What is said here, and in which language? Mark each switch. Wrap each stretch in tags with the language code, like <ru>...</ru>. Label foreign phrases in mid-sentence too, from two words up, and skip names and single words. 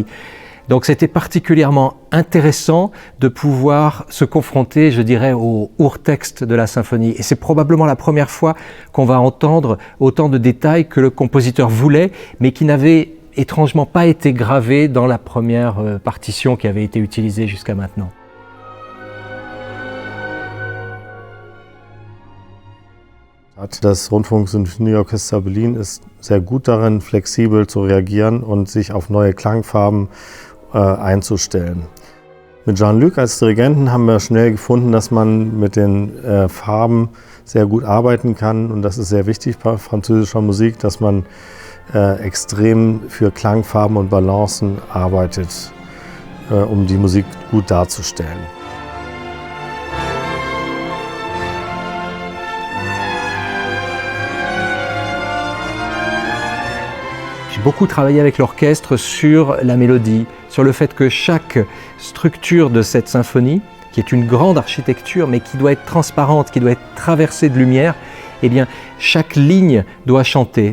<fr>Donc c'était particulièrement intéressant de pouvoir se confronter, je dirais, au ur-texte de la symphonie. Et c'est probablement la première fois qu'on va entendre autant de détails que le compositeur voulait, mais qui n'avaient étrangement pas été gravés dans la première partition qui avait été utilisée jusqu'à maintenant.</fr> <de>Das Rundfunk-Sinfonieorchester Berlin ist sehr gut darin, flexibel zu reagieren und sich auf neue Klangfarben einzustellen. Mit Jean-Luc als Dirigenten haben wir schnell gefunden, dass man mit den Farben sehr gut arbeiten kann, und das ist sehr wichtig bei französischer Musik, dass man extrem für Klangfarben und Balancen arbeitet, um die Musik gut darzustellen.</de> <fr>J'ai beaucoup travaillé avec l'orchestre sur la mélodie, sur le fait que chaque structure de cette symphonie, qui est une grande architecture mais qui doit être transparente, qui doit être traversée de lumière, eh bien chaque ligne doit chanter.</fr>